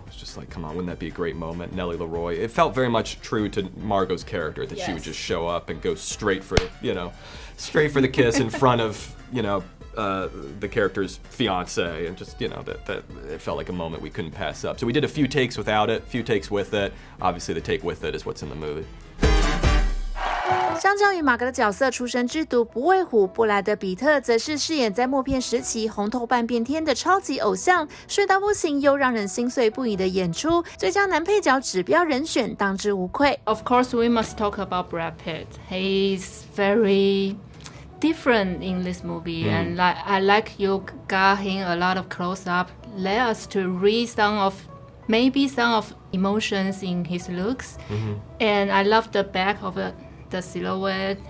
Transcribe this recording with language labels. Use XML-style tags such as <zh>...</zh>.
<en>It was just like, come on, wouldn't that be a great moment? Nellie Leroy. It felt very much true to Margot's character, that she would just show up and go straight for the kiss in front of, you know, the character's fiance, and just, you know, that it felt like a moment we couldn't pass up. So we did a few takes without it, a few takes with it. Obviously, the take with it is what's in the movie.</en> <zh>相较于马格的角色出身之毒不畏虎，布莱德彼特则是饰演在默片时期红透半边天的超级偶像，帅到不行又让人心碎不已的演出，最佳男配角指标人选当之无愧。</zh> <en>Of course, we must talk about Brad Pitt. He's very different in this movie, and I like you got him a lot of close-up. Let us to read some of maybe some of emotions in his looks. And I love the back of the silhouette.</en>